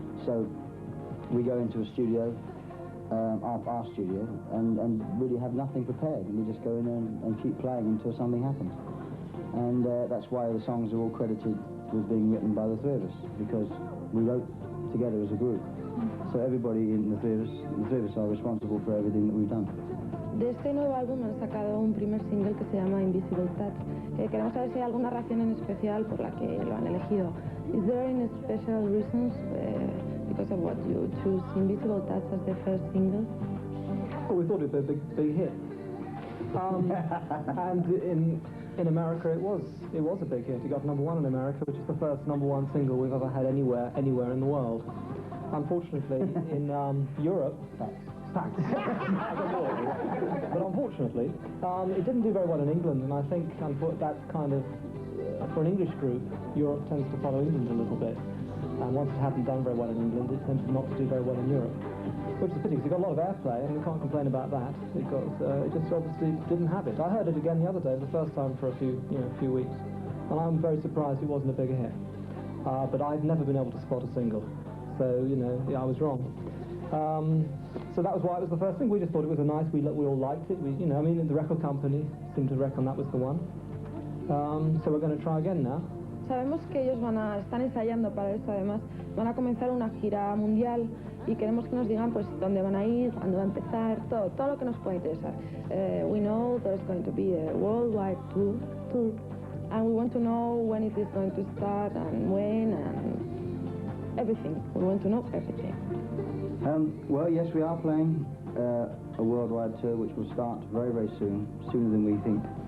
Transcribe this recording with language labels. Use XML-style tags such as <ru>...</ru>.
<en>So we go into a studio, our studio, and really have nothing prepared, and we just go in there and keep playing until something happens. And that's why the songs are all credited with being written by the three of us, because we wrote together as a group. So everybody in the three of us are responsible for everything that we've done.</en> <es>De este nuevo álbum han sacado un primer single que se llama Invisible Touch. Queremos saber si hay alguna razón en especial por la que lo han elegido.</es> <en>Is there any special reasons because of what you choose Invisible Touch as the first single? Well, we thought it'd be a big hit. And in America it was a big hit. It got #1 in America, which is the first #1 single we've ever had anywhere in the world. Unfortunately, in Europe, but unfortunately, it didn't do very well in England, and I think that kind of, for an English group, Europe tends to follow England a little bit. And once it hadn't done very well in England, it tended not to do very well in Europe. Which is a pity, because it got a lot of airplay, and we can't complain about that, because it just obviously didn't have it. I heard it again the other day, the first time for a few weeks, and I'm very surprised it wasn't a bigger hit. But I've never been able to spot a single, so, I was wrong. So that was why it was the first thing. We just thought it was nice, we all liked it. The record company seemed to reckon that was the one. So we're going to try again now.</en> <es>Sabemos que ellos están ensayando para esto, además van a comenzar una gira mundial y queremos que nos digan pues dónde van a ir, cuándo va a empezar, todo lo que nos pueda interesar.</es> <en>We know there's going to be a worldwide tour, and we want to know when it is going to start and when and everything. We want to know everything. Well, yes, we are playing a worldwide tour which will start very, very soon, sooner than we think.</en>